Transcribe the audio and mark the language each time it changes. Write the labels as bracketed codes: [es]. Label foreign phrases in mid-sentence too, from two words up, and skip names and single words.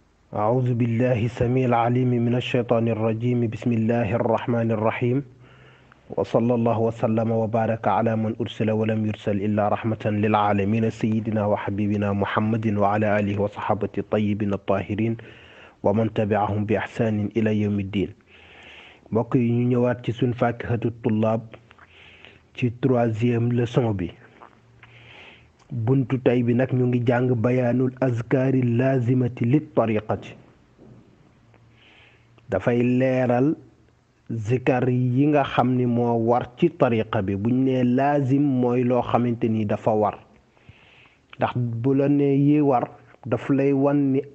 [ar] أعوذ بالله السميع العليم من الشيطان الرجيم بسم الله الرحمن الرحيم وصلى الله وسلم وبارك على من أرسل ولم يرسل إلا رحمة للعالمين سيدنا وحبيبنا محمد وعلى آله وصحابة الطيبين الطاهرين ومن تبعهم بإحسان إلى يوم الدين [wo] mbokk yi ñu ñëwaat ci suñ faakihatu tullaab ci [fr] troisième leçon [wo] bi buntu tay bi nag ñu ngi jàng [ar] بيان الأذكار اللازمة للطريقة [wo] dafay leeral zikar yi nga xam ni moo war ci tariqa bi buñ nee laazim mooy loo xamante ni dafa war ndax bu la nee yi war daf lay wan ni